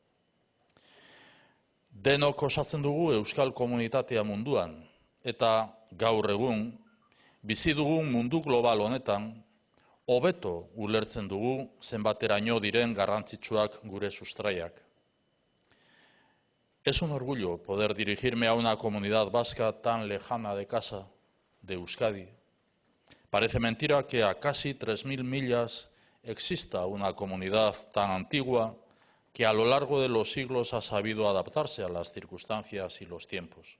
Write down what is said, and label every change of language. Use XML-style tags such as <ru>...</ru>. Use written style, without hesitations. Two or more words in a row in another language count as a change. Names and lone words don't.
<eu>Denok osatzen dugu euskal komunitatea munduan, eta gaur egun, bizi dugun mundu global honetan, hobeto ulertzen dugu zenbateraino diren garrantzitsuak gure sustraiak.</eu> <es>Es un orgullo poder dirigirme a una comunidad vasca tan lejana de casa, de Euskadi. Parece mentira que a casi 3.000 millas exista una comunidad tan antigua que a lo largo de los siglos ha sabido adaptarse a las circunstancias y los tiempos.</es>